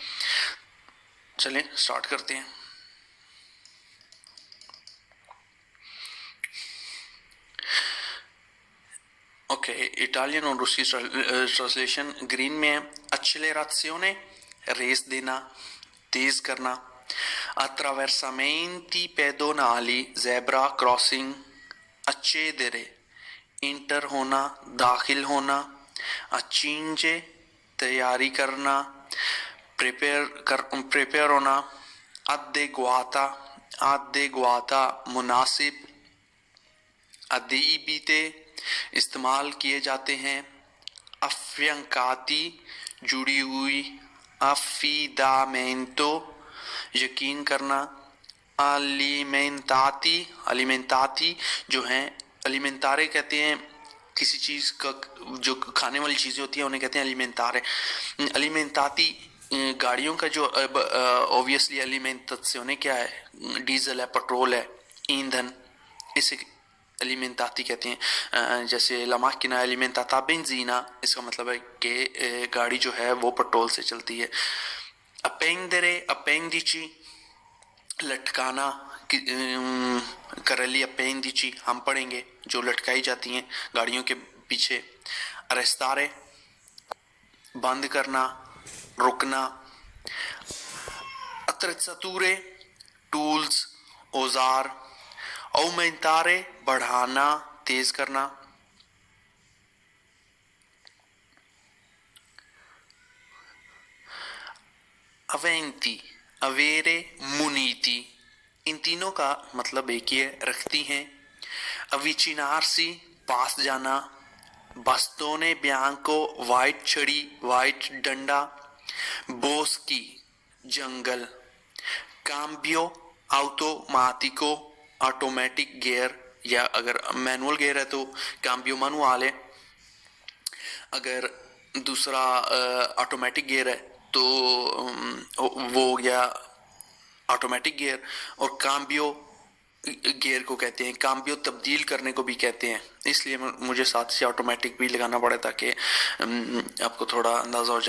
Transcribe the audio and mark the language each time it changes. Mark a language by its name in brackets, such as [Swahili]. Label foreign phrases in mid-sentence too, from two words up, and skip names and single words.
[Urdu] چلیں سٹارٹ کرتے ہیں. اوکے، اٹالین اور روسی [English] translation green [Urdu] میں ہے. accelerazione ریس دینا، تیز کرنا. [Italian] attraversamenti pedonali [English] zebra crossing. [Urdu] accedere انٹر ہونا، داخل ہونا. accingere تیاری کرنا، پریپیئر ہونا. adeguata مناسب. adibite استعمال کیے جاتے ہیں. affiancati جڑی ہوئی. affidamento یقین کرنا. alimentati جو ہیں alimentare کہتے ہیں کسی چیز کا جو کھانے والی چیزیں ہوتی ہیں انہیں کہتے ہیں alimentare. alimentati گاڑیوں کا جو obviously alimentazione کیا ہے، ڈیزل ہے، پٹرول ہے، ایندھن، اسے alimentati کہتے ہیں. [Italian] جیسے la macchina è alimentata a benzina، [Urdu] اس کا مطلب ہے کہ گاڑی جو ہے وہ پٹرول سے چلتی ہے. [Italian] appendere appendici [Urdu] لٹکانا. کرلی appendici ہم پڑھیں گے جو لٹکائی جاتی ہیں گاڑیوں کے پیچھے. arrestare بند کرنا، رکنا. attrezzature ٹولز، اوزار. aumentare بڑھانا، تیز کرنا. [Italian] aventi avere muniti [Urdu] ان تینوں کا مطلب ایک ہی ہے، رکھتی ہیں. avvicinarsi پاس جانا. [Italian] bastone bianco [Urdu] وائٹ چھڑی، وائٹ ڈنڈا. boschi جنگل. [Italian] cambio automatico [English] automatic gear, [Urdu] یا اگر [English] manual gear [Urdu] ہے تو [Italian] cambio manuale. [Urdu] اگر دوسرا [English] automatic gear [Urdu] ہے تو وہ ہو گیا [English] automatic gear. [Urdu] اور کامبیو گیئر کو کہتے ہیں، کامبیو تبدیل کرنے کو بھی کہتے ہیں، اس لیے مجھے ساتھ سے آٹومیٹک بھی لگانا پڑا تاکہ آپ کو تھوڑا اندازہ ہو جائے.